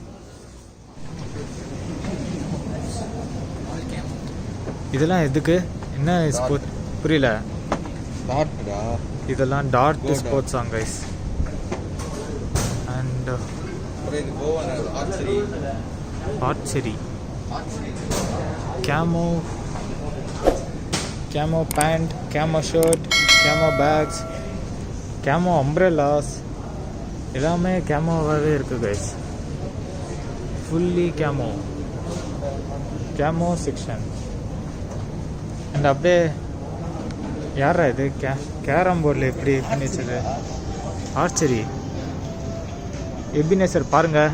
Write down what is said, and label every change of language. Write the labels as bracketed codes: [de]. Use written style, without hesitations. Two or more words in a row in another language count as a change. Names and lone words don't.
[ta] இதெல்லாம் எதுக்கு, என்ன ஸ்போர்ட் புரியல? இதெல்லாம் [en] dart sports [ta] ஆங் கைஸ். [en] and archery, camo pant, camo shirt, camo bags, camo umbrellas, [ta] எல்லாமே கேமோவாகவே இருக்குது கைஸ். [en] fully camo section. [ta] அண்ட் அப்படியே யாரா இது கேரம் போர்டில் எப்படி பண்ணி வச்சது? ஆர்ச்சரி எபினேசர் பாருங்கள்.